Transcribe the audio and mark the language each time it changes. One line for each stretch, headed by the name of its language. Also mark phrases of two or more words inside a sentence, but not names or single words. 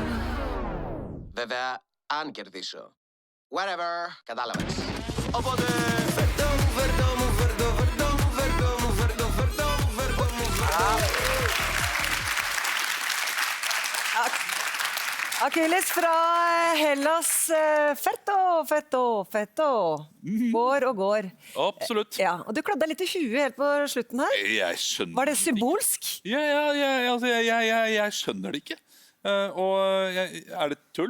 Greek: Βέβαια, αν κερδίσω. Whatever, κατάλαβες. Οπότε φέρτο μου, φέρτο μου, φέρτο, φέρτο μου, φέρτο μου, φέρτο, φέρτο μου, φέρτο μου, φέρτο.
Norwegian: Achilles fra Hellas. Fetto. Går og går. Absolutt. Ja, og du klødde deg litt i huet helt på slutten her. Jeg skjønner Var det symbolsk? Jeg skjønner det ikke. Er det tull?